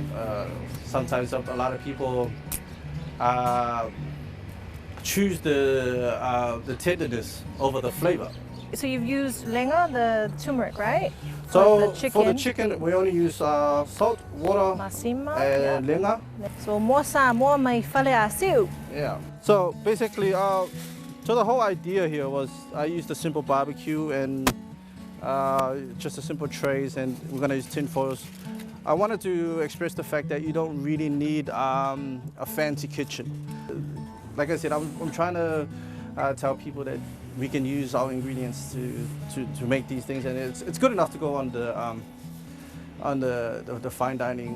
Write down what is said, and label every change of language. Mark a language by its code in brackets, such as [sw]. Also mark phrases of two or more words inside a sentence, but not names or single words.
[en] Sometimes a lot of people choose the tenderness over the flavor. So you've used lenga, the turmeric, right? So for the chicken, we only use salt, water, masima, and lenga. [sm] So mo Samoa may fale asiu. [en] Yeah. So basically, so the whole idea here was I used a simple barbecue and just a simple trays, and we're gonna use tin foils. I wanted to express the fact that you don't really need a fancy kitchen. Like I said, I'm trying to tell people that we can use our ingredients to make these things, and it's good enough to go on the fine dining.